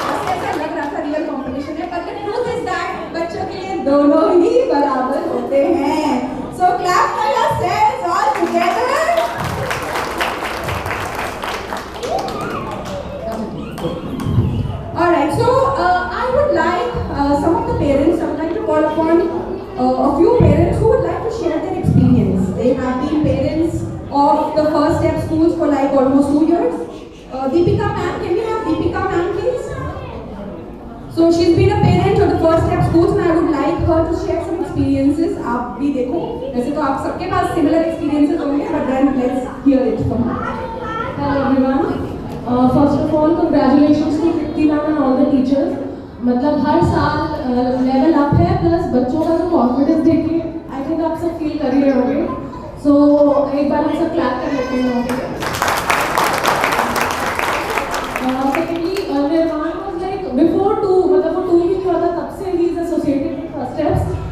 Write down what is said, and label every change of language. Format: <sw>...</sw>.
<hi>ऐसा लग रहा था रियल कंपटीशन है,</hi> <en>but the truth is that</en> <hi>बच्चों के लिए दोनों ही बराबर होते हैं.</hi> <en>So clap for yourselves all together. Alright, so I would like some of the parents, I would like to call upon a few parents who would like to share their experience. They have been parents of the First Step schools for like almost 2 years. Deepika ma'am, can we have Deepika ma'am please? So she's been a parent of the First Step schools and I would like her to share some experiences.</en> <hi>आप भी देखो, वैसे तो आप सबके पास similar experiences होंगे,</hi> <en>but then let's hear it from her. Hello everyone. First of all, congratulations to Tripti ma'am and all the teachers.</en> <hi>मतलब हर साल लेवल अप है, प्लस बच्चों का जो कॉन्फिडेंस देखिए, आई थिंक आप सब फील कर ही रहे होंगे. सो एक बार हम सब क्लैप कर लेते हैं.</hi> <en>secondly निर्माण was like before 2,</en> <hi>मतलब वो 2 ही नहीं हुआ था तब से he</hi> <en>Is associated with first steps.</en>